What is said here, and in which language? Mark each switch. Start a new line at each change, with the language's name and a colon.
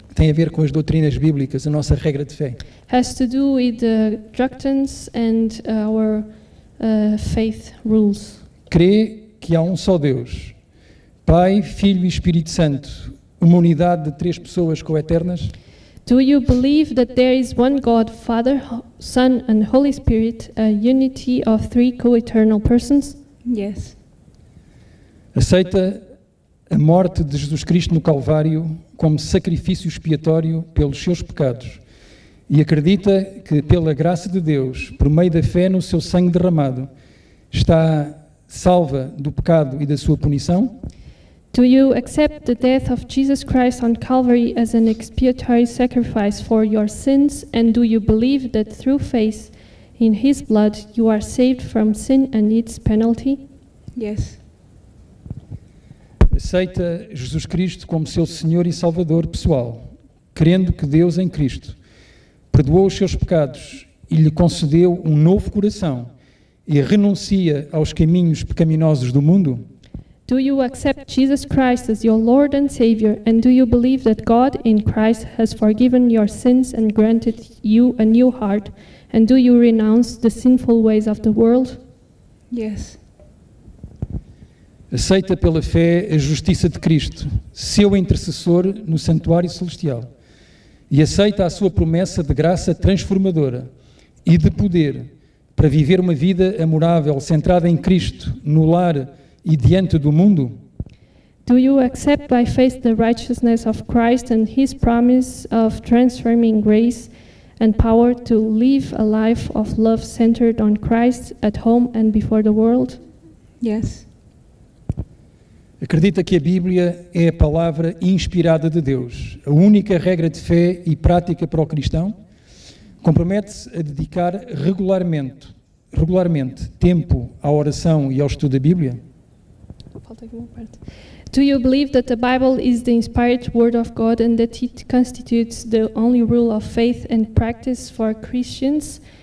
Portuguese: tem a ver com as doutrinas bíblicas, a nossa regra de fé.
English: has to do with the doctrines and our faith rules.
Portuguese: Crê que há um só Deus, Pai, Filho e Espírito Santo, uma unidade de três pessoas coeternas?
English: Do you believe that there is one God, Father, Son, and Holy Spirit, a unity of three co-eternal persons? Yes.
Portuguese: Aceita a morte de Jesus Cristo no Calvário como sacrifício expiatório pelos seus pecados e acredita que, pela graça de Deus, por meio da fé no seu sangue derramado, está salva do pecado e da sua punição?
English: Do you accept the death of Jesus Christ on Calvary as an expiatory sacrifice for your sins, and do you believe that through faith in his blood you are saved from sin and its penalty? Yes.
Portuguese: Aceita Jesus Cristo como seu Senhor e Salvador pessoal, crendo que Deus em Cristo perdoou os seus pecados e lhe concedeu um novo coração e renuncia aos caminhos pecaminosos do mundo?
English: Do you accept Jesus Christ as your Lord and Savior, and do you believe that God in Christ has forgiven your sins and granted you a new heart, and do you renounce the sinful ways of the world? Yes.
Portuguese: Aceita pela fé a justiça de Cristo, seu intercessor no santuário celestial, e aceita a sua promessa de graça transformadora e de poder para viver uma vida amorável, centrada em Cristo, no lar e diante do mundo?
English: Do you accept by faith the righteousness of Christ and his promise of transforming grace and power to live a life of love centered on Christ at home and before the world? Yes.
Portuguese: Acredita que a Bíblia é a palavra inspirada de Deus, a única regra de fé e prática para o cristão? Compromete-se a dedicar regularmente tempo à oração e ao estudo da Bíblia?
English: Do you believe that the Bible is the inspired word of God and that it constitutes the only rule of faith and practice for Christians?